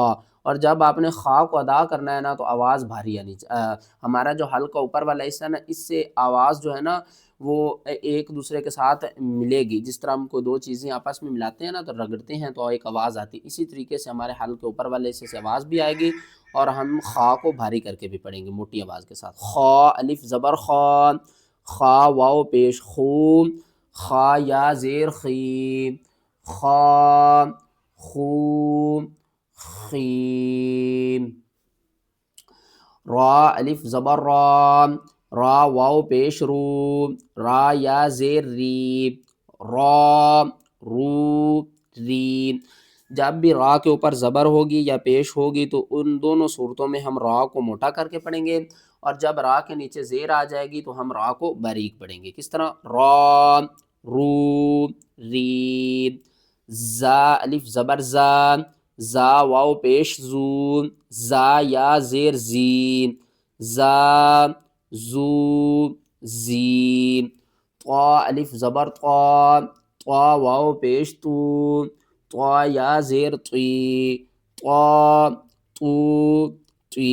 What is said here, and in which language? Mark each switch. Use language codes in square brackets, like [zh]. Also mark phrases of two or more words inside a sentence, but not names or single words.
[ur] اور جب آپ نے خا کو ادا کرنا ہے نا تو آواز بھاری آنی ہمارا جو حل کا اوپر والا حصہ ہے نا، اس سے آواز جو ہے نا وہ ایک دوسرے کے ساتھ ملے گی۔ جس طرح ہم کو دو چیزیں آپس میں ملاتے ہیں نا تو رگڑتے ہیں تو ایک آواز آتی ہے، اسی طریقے سے ہمارے حل کے اوپر والے حصے سے آواز بھی آئے گی، اور ہم خا کو بھاری کر کے بھی پڑھیں گے موٹی آواز کے ساتھ۔ خا الف زبر خا، خا واو پیش خو، خا یا زیر خی، خا خو خی۔ را الف زبر را، را واو پیش رو، را یا زیر ری، را رو ری۔ جب بھی را کے اوپر زبر ہوگی یا پیش ہوگی تو ان دونوں صورتوں میں ہم را کو موٹا کر کے پڑھیں گے، اور جب را کے نیچے زیر آ جائے گی تو ہم را کو باریک پڑھیں گے۔ کس طرح؟ را رو ری۔ زا الف زبر زا، زا واو پیش زو، زا یا زیر زی، زا زو زی۔ طا الف زبر طا، طا واو پیش تو، طا یا زیر طی، طا تو تی۔